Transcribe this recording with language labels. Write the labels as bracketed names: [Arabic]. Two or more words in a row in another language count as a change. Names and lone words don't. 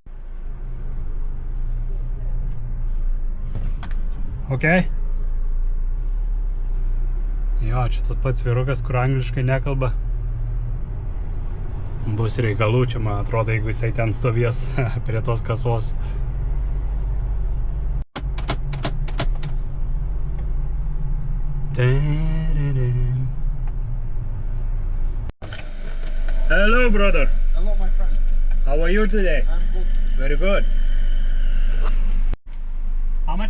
[Lithuanian] Ok? Jo, čia tas pats vyrukas, kur angliškai nekalba. Bus reikalų čia, man atrodo, jeigu jisai ten stovės prie tos kasos. [English] Hello, brother. Hello, my friend. How are you today? I'm good. Very good. How much?